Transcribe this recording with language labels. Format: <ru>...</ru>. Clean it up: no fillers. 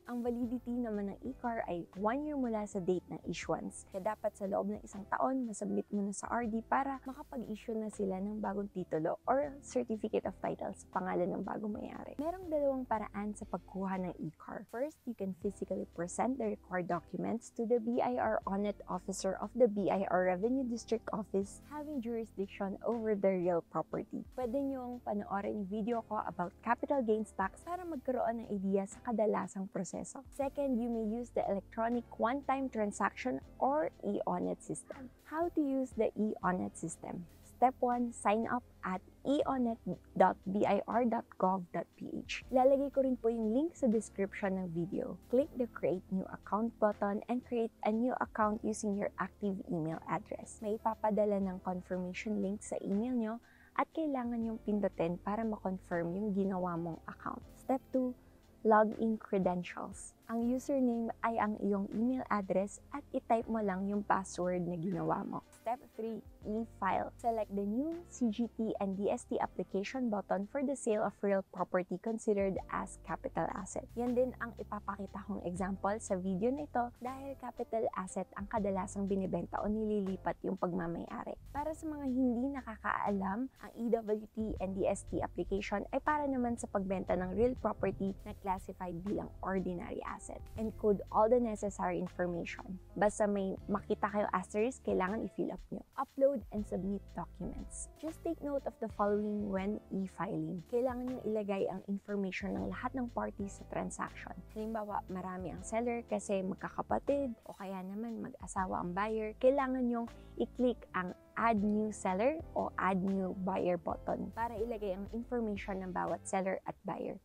<tl>Ang validity naman ng eCAR ay 1 year mula sa date ng issuance. Kaya dapat sa loob ng 1 taon, masubmit mo na sa RD para makapag-issue na sila ng bagong titulo or Certificate of Title sa pangalan ng bagong may-ari. Merong dalawang paraan sa pagkuha ng eCAR.</tl> <en>First, you can physically present the required documents to the BIR eONETT officer of the BIR Revenue District Office having jurisdiction over the real property.</en> <tl>Pwede niyong panoorin yung video ko about capital gains tax para magkaroon ng idea sa kadalasang proseso.</tl> <en>Second, you may use the electronic one-time transaction or eONETT system. How to use the eONETT system? Step 1, sign up at eonett.bir.gov.ph.</en> <tl>Lalagay ko rin po yung link sa description ng video.</tl> <en>Click the Create New Account button and create a new account using your active email address.</en> <tl>May ipapadala ng confirmation link sa email nyo at kailangan yung pindutin para ma-confirm yung ginawa mong account.</tl> <en>Step 2, login credentials.</en> <tl>Ang username ay ang iyong email address at i-type mo lang yung password na ginawa mo.</tl> <en>Step 3, e-file. Select the new CGT and DST application button for the sale of real property considered as capital asset.</en> <tl>Yan din ang ipapakita kong example sa video na ito dahil capital asset ang kadalasang binibenta o nililipat yung pagmamayari. Para sa mga hindi nakakaalam, ang EWT and DST application ay para naman sa pagbenta ng real property na classified bilang ordinary asset.</tl> <en>Encode all the necessary information.</en> <tl>Basta may makita kayo asterisk, kailangan i-fill up nyo.</tl> <en>Upload and submit documents. Just take note of the following when e-filing.</en> <tl>Kailangan nyo ilagay ang information ng lahat ng parties sa transaction. Halimbawa, marami ang seller kasi magkakapatid o kaya naman mag-asawa ang buyer. Kailangan nyong i-click ang Add New Seller o Add New Buyer button para ilagay ang information ng bawat seller at buyer.</tl>